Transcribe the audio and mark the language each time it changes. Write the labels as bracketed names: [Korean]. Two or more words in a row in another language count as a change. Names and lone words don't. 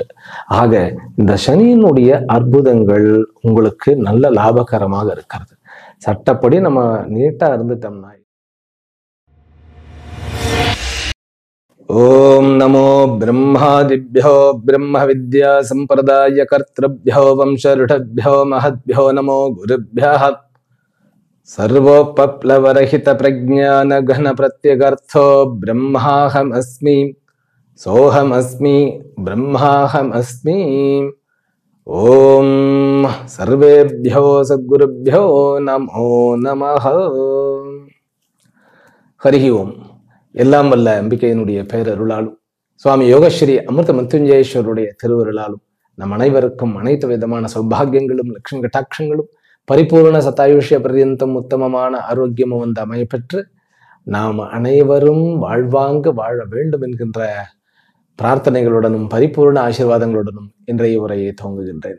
[Tamil] ஆக இந்த சனியினுடைய அற்புதங்கள் உங்களுக்கு நல்ல லாபகரமாக இருக்கிறது. சட்டப்படி நம்ம நீட்டா இருந்துட்டோம்னா. [Sanskrit] ओम् नमो ब्रह्मादिभ्यो ब्रह्म विद्या सम्प्रदाय कर्तृभ्यो वंशर्षिभ्यो महद्भ्यो नमो गुरुभ्यः सर्वोपप्लवरहित प्रज्ञान घन प्रत्यगर्थो ब्रह्माहम अस्मि सोहम अस्मि ब्रह्माहम अस्मि. ओम सर्वेभ्यो सद्गुरुभ्यो नमो नमः. हरि ओम. [Tamil] எல்லாம் வல்ல அம்பிகையினுடைய பேரருளாலும் சுவாமி யோகஸ்ரீ அமிர்த மருத்துஞ்சேஸ்வருடைய திருவருளாலும் நம் அனைவருக்கும் அனைத்து விதமான சௌபாகியங்களும் லட்சுமி கட்டாட்சங்களும் [Sanskrit] परिपूर्ण सदायुष्य पर्यन्तम् [Tamil] உத்தமமான ஆரோக்கியமும் அமையப்பெற்று நாம் அனைவரும் வாழ்வாங்க வாழ வேண்டும் என்கின்ற பிரார்த்தனைகளுடனும் பரிபூர்ண ஆசீர்வாதங்களுடனும் இன்றைய உரையை துவங்குகின்றேன்.